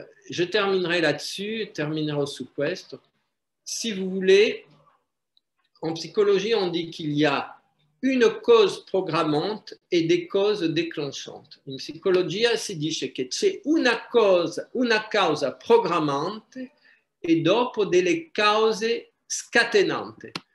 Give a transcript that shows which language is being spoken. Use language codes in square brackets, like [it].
[fr] Je terminerai là-dessus, [it] terminerò su questo. [fr] Si vous voulez, en psychologie, on dit qu'il y a une cause programmante e des cause déclenchante. [it] In psicologia si dice che c'è una causa programmante e dopo delle cause scatenanti.